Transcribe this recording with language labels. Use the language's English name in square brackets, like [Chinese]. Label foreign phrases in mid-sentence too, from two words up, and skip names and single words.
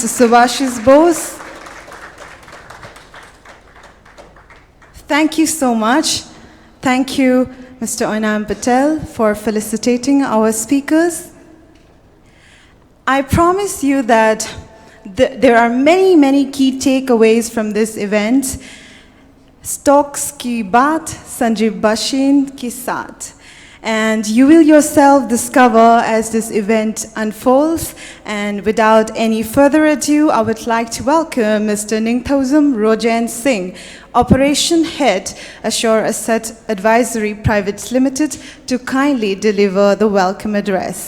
[English] Subhashis Bose. Thank you so much. Thank you, Mr. Oinam Patel, for felicitating our speakers. I promise you that there are many, many key takeaways from this event. [Hindi] Stocks ki baat, Sanjeev Bashin ki saath. [English] And you will yourself discover as this event unfolds. And without any further ado, I would like to welcome Mr. Ningthozam Rojan Singh, Operation Head, Assure Asset Advisory Private Limited, to kindly deliver the welcome address.